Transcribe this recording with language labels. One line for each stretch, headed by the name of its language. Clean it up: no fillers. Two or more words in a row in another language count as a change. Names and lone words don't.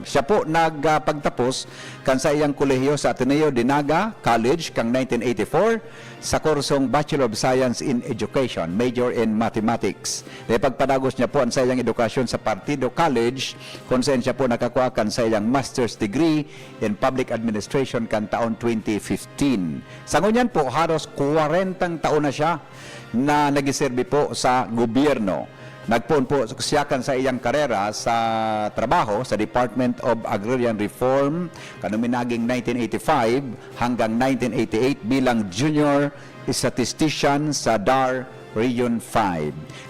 Bikol: Siya po nagpagtapos kan sa iyang kolehiyo sa Ateneo de Naga College kang 1984 sa kursong
English: Bachelor of Science in Education, major in Mathematics.
Bikol: Pagpadagos niya po ang sa iyang edukasyon sa Partido College kung saan siya po nakakuha kan sa iyang
English: master's degree in Public Administration
Bikol: kan taon 2015. Sa ngunyan po, halos 40 taon na siya na nagiserbi po sa gobyerno. Nagpuon po siya kan sa iyang karera sa trabaho sa Department of Agrarian Reform kanuminaging 1985 hanggang 1988 bilang
English: junior statistician
Bikol: sa DAR Region 5.